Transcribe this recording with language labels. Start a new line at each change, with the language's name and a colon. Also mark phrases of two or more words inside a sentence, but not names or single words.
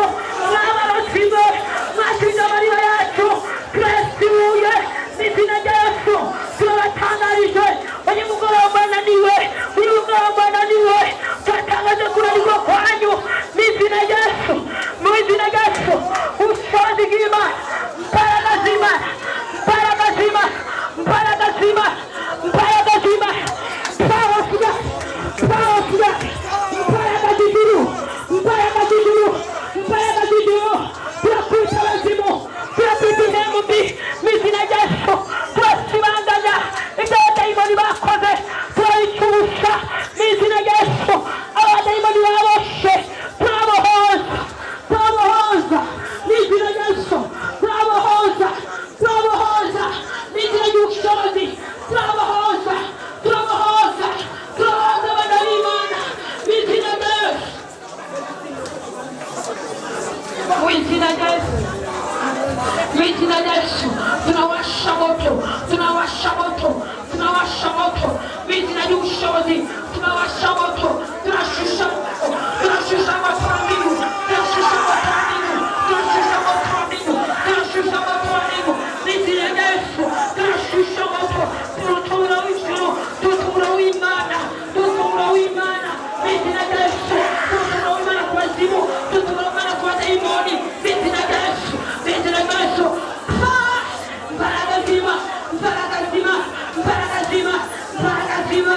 Kinyarwanda: mwabarozi mwe mwasubiza amariba yacu turasibuye mu izina rya Yesu turabatangarije uyu mugoroba naniwe uyu mugoroba naniwe turatangaje kunanirwa kwanyu mu izina rya Yesu mu izina rya Yesu ubushobozi bw'Imana imbaraga z'Imana imbaraga z'Imana imbaraga z'Imana imbaraga z'Imana
English: power of God
Kinyarwanda: imbaraga z'ijuru imbaraga z'ijuru imbaraga z'ijuru turakubita abazimu turakubita intemu mbi mu izina rya Yesu turasibanganya ibyo abadayimoni bakoze turabicubusha mu izina rya Yesu abadayimoni baboshe turabohoza turabohoza mu izina rya Yesu turabohoza turabohoza mu izina ry'ubushobozi turabohoza turabohoza turabohoza abana b'Imana mu izina rya Yesu mu izina rya Yesu mu izina rya Yesu
Swahili: tunawasha moto tunawasha moto tunawasha moto
Kinyarwanda: mu izina ry'ubushobozi
Swahili: tunawasha moto
Kinyarwanda: turashusha turashusha
Swahili: moto wa mbingu
Kinyarwanda: turashusha
Swahili: moto wa mbingu
Kinyarwanda: turashusha
Swahili: moto wa mbingu
Kinyarwanda: turashusha
Swahili: moto wa mbingu
Kinyarwanda: mu izina rya Yesu turashusha moto turutura w'ijuru turutura w'Imana turutura w'Imana mu izina rya Yesu turutura w'Imana ku bazimu turutura w'Imana ku badayimoni mu izina rya Yesu mu izina rya Yesu imbaraga z'Imana imbaraga z'Imana imbaraga z'Imana imbaraga z'Imana